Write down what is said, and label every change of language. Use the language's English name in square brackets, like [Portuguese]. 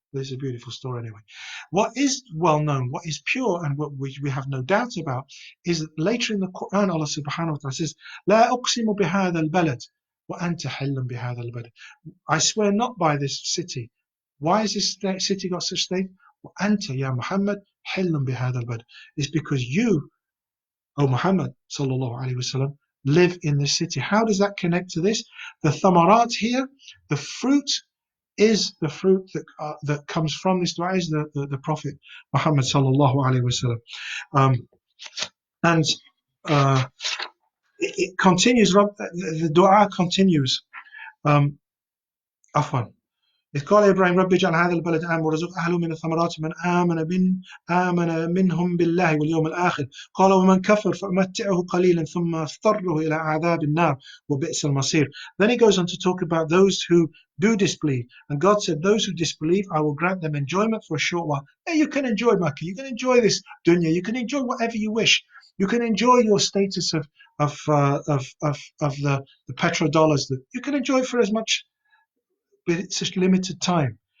[English] This is a beautiful story anyway. What is well known, what is pure, and what we have no doubt about, is that later in the Quran, Allah subhanahu wa ta'ala says, [Arabic] لا أقسم بهذا البلد [English] وأنت حل بهذا البلد. I swear not by this city. Why has this city got such name? [Arabic] وأنت يا محمد حل بهذا البلد. [English] It's because you, O Muhammad sallallahu alaihi wasallam, live in this city. How does that connect to this? The thamarat here, the fruit, is the fruit that comes from this dua, is the Prophet Muhammad sallallahu alaihi wasallam. And it continues, the dua continues. [Arabic] عفوا إذ قال إبراهيم رب اجعل هذا البلد آمنا وارزق أهله من الثمرات من آمن منهم بالله واليوم الآخر قال ومن كفر فأمتعه قليلا ثم اضطره إلى عذاب النار وبئس المصير. [English] Then he goes on to talk about those who do disbelieve, and God said, those who disbelieve, I will grant them enjoyment for a short while. Hey, you can enjoy Makkah, you can enjoy this dunya, you can enjoy whatever you wish. You can enjoy your status of the petrodollars that you can enjoy for as much, but it's a limited time.